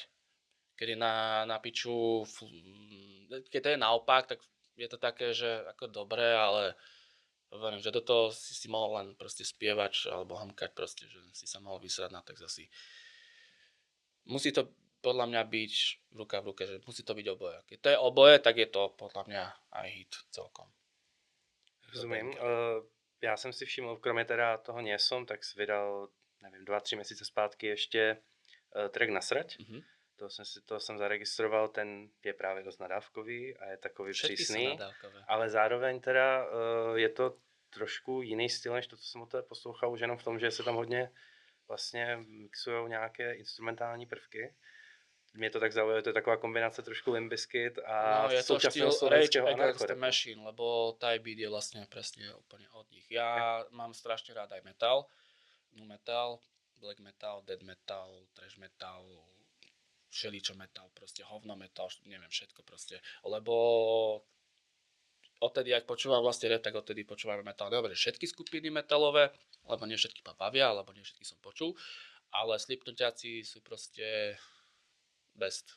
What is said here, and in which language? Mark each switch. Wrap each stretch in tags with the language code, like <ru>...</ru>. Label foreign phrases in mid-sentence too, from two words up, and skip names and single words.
<sk>Keď je na piču, keď to je naopak, tak je to také, že ako dobré, ale hovorím, že toto si mohol len proste spievať alebo hamkať proste, že si sa mohol vysrať na text asi. Musí to podľa mňa byť v ruke, že musí to byť oboje. Keď to je oboje, tak je to podľa mňa aj hit celkom.</sk> <cs>Rozumím. Já jsem si všiml, kromě teda toho Něsom, tak jsi vydal, nevím, 2-3 měsíce zpátky ještě track Nasrať. Mm-hmm. To jsem zaregistroval, ten je právě dost nadávkový a je takový přísný. Ale zároveň teda je to trošku jiný styl, než to, co jsem od tebe poslouchal, už jenom v tom, že se tam hodně vlastně mixujou nějaké instrumentální prvky. Mě to tak zaujalo, to je taková kombinace trošku Limp Bizkit a</cs> <sk>no, je to štýl Rage Against the Machine, lebo</sk> <en>Type Beat</en> <sk>je vlastne presne úplne od nich. Ja mám strašne rád aj metal,</sk> <en>nu metal, black metal, death metal, thrash metal,</en> <sk>všeličo metal, proste hovno metal, neviem všetko proste, lebo odtedy, ak počúvam vlastne rap, tak odtedy počúvam metal. Dobre, všetky skupiny metalové, lebo nie všetky ma bavia, alebo nie všetky som počul, ale Slipknotiaci sú proste best.</sk>